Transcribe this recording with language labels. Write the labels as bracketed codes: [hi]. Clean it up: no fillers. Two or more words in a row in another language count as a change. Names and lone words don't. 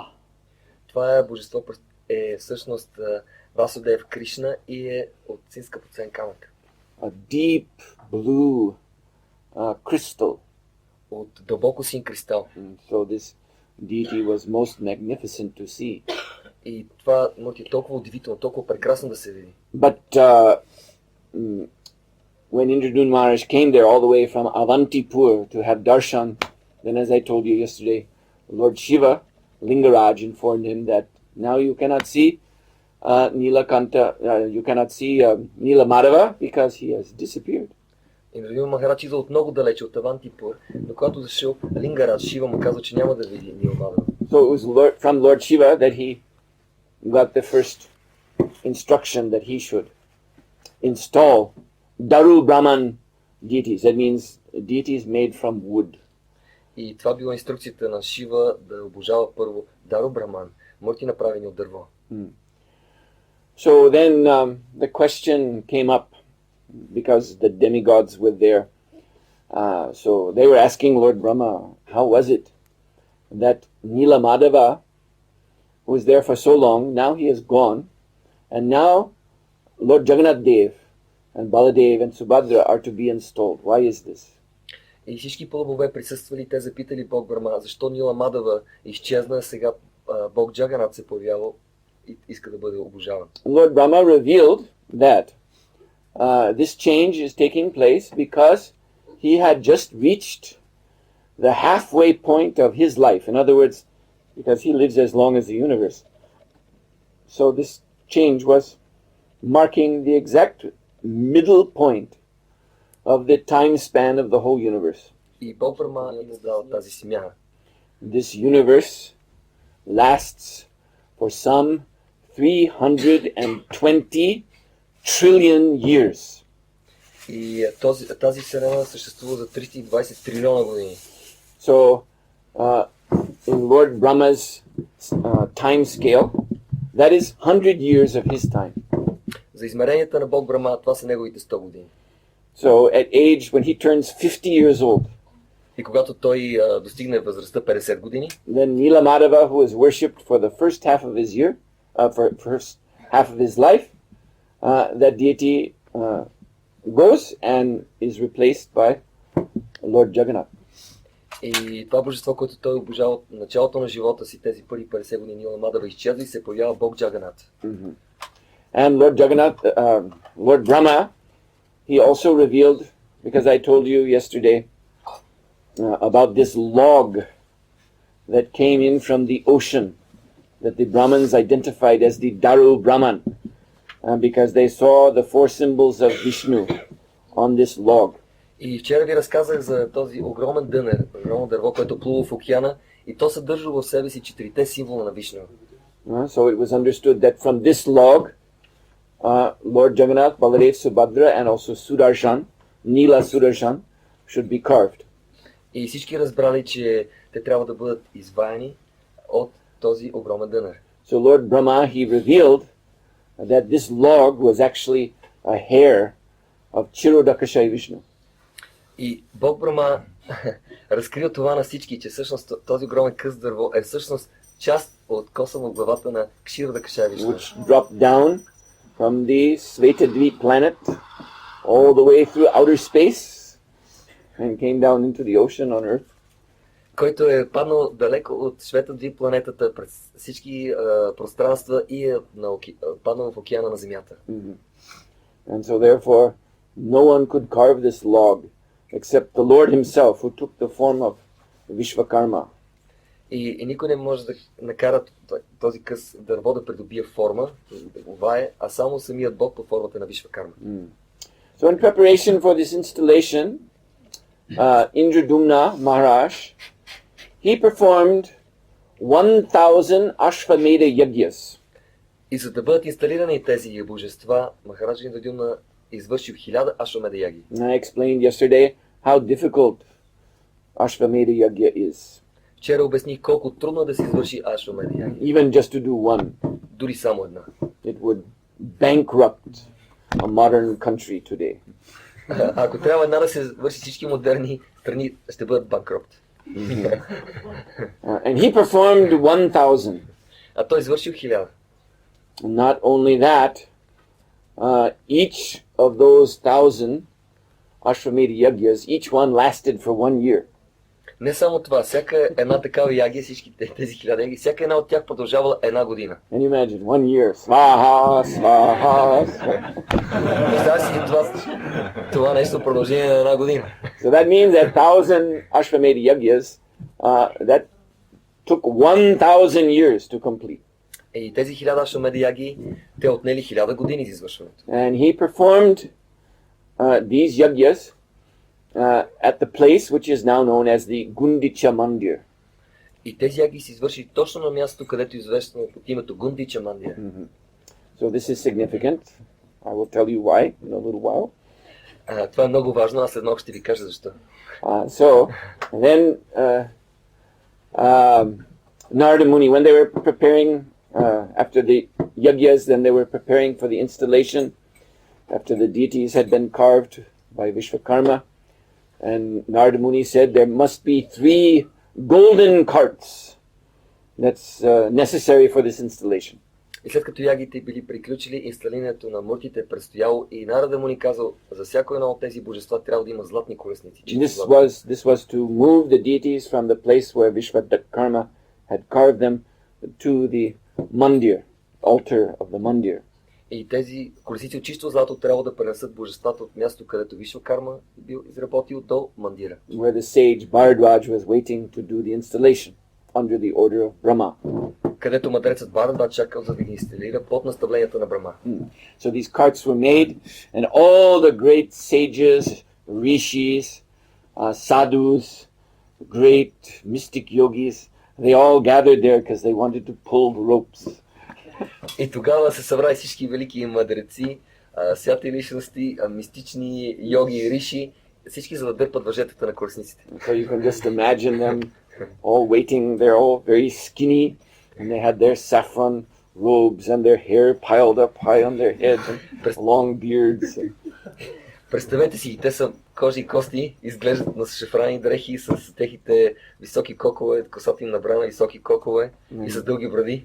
[bg] Това е божество е всъщност Васудев Кришна и е от синска поцен камък. [en] A deep blue crystal. [bg] От дълбоко син кристал. [en] So this deity was most magnificent to see. [bg] И това е толкова удивително, толкова прекрасно да се види. [en] But when Indradun Maharaj came there all the way from Avantipur to have darshan, then as I told you yesterday, Lord Shiva, Lingaraj, informed him that now you cannot see Nilakanta, you cannot see Nila Madhava because he has disappeared. [bg] Индрадюмна Махарадж идва от много далече, от Авантипур, но когато дошъл Лингарадж, Шива му казва, че няма да види Нила Мадава. [en] So it was from Lord Shiva that he got the first instruction that he should install Daru Brahman deities. That means deities made from wood. [bg] И това била инструкцията на Шива да обожава първо Дару Браман, мъртви направени от дърво. [en] So then the question came up because the demigods were there. So they were asking Lord Brahma, how was it that Nila Madhava was there for so long, now he is gone, and now Lord Jagannath Dev and Baladev and Subhadra are to be installed. Why is this? [bg] И всички по-бове присъствали, те запитали Бог Брама, защо Нила Мадава изчезна, сега Бог Джаганат се появява и иска да бъде обожаван. [en] Lord Brahma revealed that this change is taking place because he had just reached the halfway point of his life. In other words, because he lives as long as the universe. So this change was marking the exact middle point of the time span of the whole universe. [bg] И Бог Брама е издал тази смяна. [en] This universe lasts for some 320 trillion years. [bg] И тази вселена съществува за 320 трилиона години. [en] So, in Lord Brahma's time scale, that is 100 years of his time. [bg] За измеренията на Бог Брама, това са неговите 100 години. [en] So, at age, when he turns 50 years old, [bg] И когато той достигне възрастта 50 години, [en] then Nila Madhava, who is worshipped for the first half of his year, for first half of his life, that deity goes and is replaced by Lord Jagannath. [bg] и това божество, което той обожава от началото на живота си, тези първи 50 години Нила Мадава изчезва и се появява Бог Джаганат. [en] And Lord Jagannath, Lord Brahma, he also revealed, because I told you yesterday about this log that came in from the ocean, that the Brahmins identified as the Daru Brahman, because they saw the four symbols of Vishnu on this log. [bg] И вчера ви разказах за този огромен дънер, огромно дърво, което плува в океана и то съдържа в себе си 4-те символа на Вишну. [en] So it was understood that from this log, Lord Jagannath, Baladev, Subhadra, and also Sudarshan, Nila Sudarshan, should be carved. [bg] И всички разбрали, че те трябва да бъдат изваяни от този огромен дънер. [en] So Lord Brahma, he revealed that this log was actually a hair of Chirodakashayi Vishnu. [bg] И Бог Брама разкрил това на всички, че всъщност този огромен къс дърво е всъщност част от коса в главата на Кширадакашая Вишну, [en] Which dropped down from the Svetadvi planet all the way through outer space and came down into the ocean on Earth. [bg] който е паднал далеко от Светадви планетата през всички пространства и е паднал в океана на Земята. [en] And so therefore, no one could carve this log except the Lord himself, who took the form of Vishvakarma. [bg] И никой не може да накара този къс дърво да придобие форма, да го вае, а само самият Бог под формата на Вишвакарма. [en] So in preparation for this installation, Indradumna Maharaj, he performed 1000 Ashvamedha Yagyas. [bg] И за да бъдат инсталирани тези божества, Махараджа Индрадумна извършил 1000 Ашвамедha яги. [en] I explained yesterday how difficult Ashvamedha Yagya is. [bg] Вчера обясних колко трудно е да се извърши Ашвамедha яги. [en] Even just to do one, [bg] Дори само една. [en] it would bankrupt a modern country today. [bg] Ако трябва една да се върши всички модерни страни, ще бъдат банкрот. [en] And he performed 1000. [bg] А той извършил 1000. [en] Not only that, each of those 1000 Ashvamedha Yagyas, each one lasted for 1 year. [bg] Не само това, всяка една такава ягия, всички тези 1000 яги, всяка една от тях продължавала една година. [en] And you imagine, 1 year, [sa] स्वाहा, स्वाहा, स्वाहा. [bg] Представя си това нещо в продължение на една година. [en] So that means that 1000 Ashvamedha Yagyas, that took 1000 years to complete. [bg] И тези 1000 Ашвамедha яги, те отнели 1000 години за извършването. [en] And he performed these yagyas at the place which is now known as the Gundicha Mandir. [bg] И тези яги се извърши точно на мястото, където е известно под името Гундича Мандир. [en] So this is significant. I will tell you why in a little while. [bg] Това е много важно, аз след малко ще ви кажа защо. [en] So then Narada Muni, when they were preparing after the yagyas, then they were preparing for the installation after the deities had been carved by Vishvakarma. And Narada Muni said there must be 3 golden carts that's necessary for this installation. [bg] И след като ягите били приключили, инсталирането на муртите е предстояло и Нарада Муни казал, за всяко едно от тези божества трябва да има златни колесници. [en] This was to move the deities from the place where Vishvakarma had carved them to the mandir, altar of the mandir. [bg] И тези колесници от чисто злато трябва да пренесат божествата от място, където Вишвакарма бил изработил, до мандира. [en] Where the sage Bharadwaj was waiting to do the installation under the order of Brahma. [bg] Където мъдрецът Бхарадвадж чакал за да ги инсталира под наставленията на Брахма. [en] So these carts were made, and all the great sages, rishis, sadhus, great mystic yogis, they all gathered there because they wanted to pull the ropes. [bg] И тогава се събрали всички велики мъдреци, святи личности, мистични йоги, риши, всички за да дърпат въжетата на колесниците. [en] So you can just imagine them all waiting. They're all very skinny, and they had their saffron robes and their hair piled up high on their heads and long beards. [bg] Представете си, те са кожи и кости, изглеждат на шафрани дрехи с техните високи кокове, косата им набрана високи кокове и с дълги бради.